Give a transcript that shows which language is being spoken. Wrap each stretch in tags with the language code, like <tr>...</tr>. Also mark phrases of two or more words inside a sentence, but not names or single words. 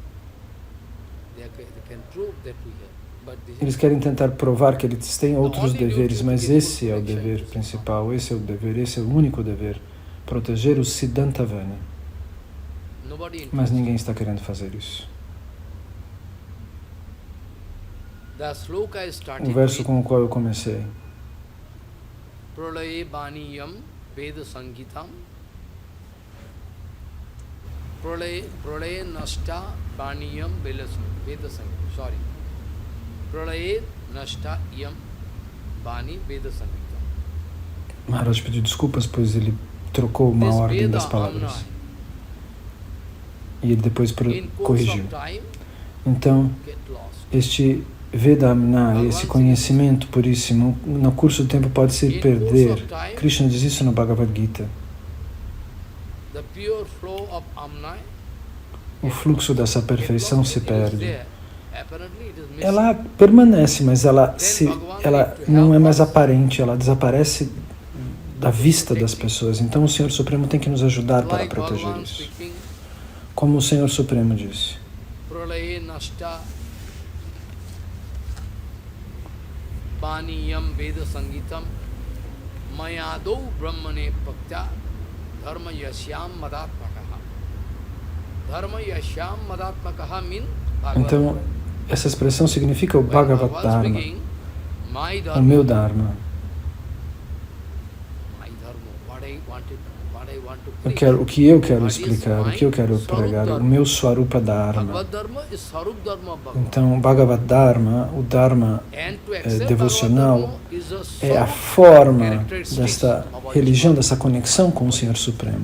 <pt>Eles querem tentar provar que eles têm outros deveres, mas esse é o dever principal, esse é o dever, esse é o único dever, proteger o Siddhantavani. Mas ninguém está querendo fazer isso. O verso com o qual eu comecei.</pt> <sa>Pralaye Baniyam Veda Sangitam Pralaye Nashta Baniyam Veda Sangitam.</sa> <en>Sorry.</en> <sa>Pralaye Nashta Yam Bani Veda Sangitam.</sa> <pt>Maharaj pediu desculpas, pois ele trocou uma ordem das palavras. E ele depois corrigiu. Então, este Veda Amna, esse conhecimento puríssimo, no curso do tempo pode se perder. Krishna diz isso na Bhagavad Gita. O fluxo dessa perfeição se perde. Ela permanece, mas ela não é mais aparente, ela desaparece da vista das pessoas. Então o Senhor Supremo tem que nos ajudar para proteger isso. Como o Senhor Supremo disse.</pt> <sa>Baniyam Veda Sangitam Mayadou Brahmane Bhaktya Dharma Yashyam Madatmakaha. Dharma Yashyam Madatmakaha means Bhagavad.</sa> <pt>Então, essa expressão significa o</pt> <sa>Bhagavad Dharma,</sa> <pt>o meu Dharma. o que eu quero explicar, o que eu quero pregar, o meu</pt> <sa>Swarupa Dharma.</sa> <pt>Então,</pt> <sa>Bhagavad Dharma,</sa> <pt>o Dharma devocional, é a forma desta religião, dessa conexão com o Senhor Supremo.</pt>